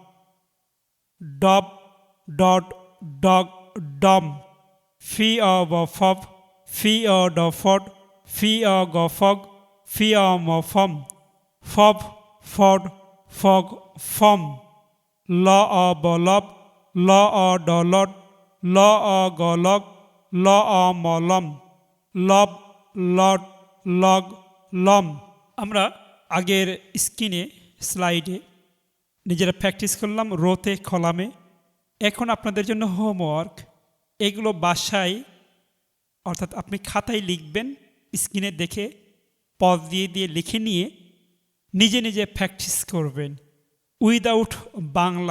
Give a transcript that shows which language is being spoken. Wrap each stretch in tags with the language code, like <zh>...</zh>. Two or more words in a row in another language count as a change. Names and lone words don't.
<en>dob dot dog dom, f o b fob, f o d fod, f o g fog, f o m fom, fob fod fog fom, l o b lob, l o d lod, l o g log, l o m lom, lob lod log lom.</en> <bn>আমরা আগের স্ক্রিনে স্লাইডে নিজেরা প্র্যাকটিস করলাম রোতে কলামে। এখন আপনাদের জন্য হোমওয়ার্ক, এগুলো বাসায় অর্থাৎ আপনি খাতায় লিখবেন, স্ক্রিনে দেখে পজ দিয়ে দিয়ে লিখে নিয়ে নিজে নিজে প্র্যাকটিস করবেন উইদাউট বাংলা।</bn>